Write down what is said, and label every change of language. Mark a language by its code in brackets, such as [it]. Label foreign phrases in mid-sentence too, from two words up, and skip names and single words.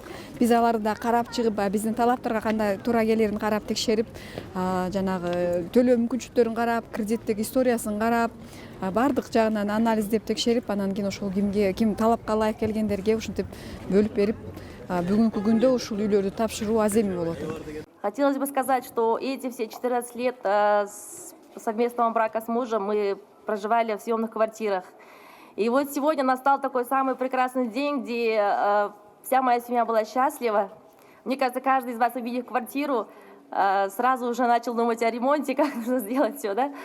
[ky] Биз аларды да карап чыгып, биздин талаптарга кандай туура келерин карап текшерип, жанагы төлөө мүмкүнчүлүктөрүн карап, кредиттик историясын карап, бардык жагынан анализдеп текшерип, анан кийин ошол ким талапка ылайык келгендерге ушинтип бөлүп берип, бүгүнкү күндө ушул үйлөрдү тапшыруу аземи болуп атат. [ru] Хотелось бы сказать, что эти все 14 лет совместного брака с мужем мы проживали в съемных квартирах. И вот сегодня настал такой самый прекрасный день, где вся моя семья была счастлива. Мне кажется, каждый из вас, увидев квартиру, сразу уже начал думать о ремонте, как нужно сделать все, да?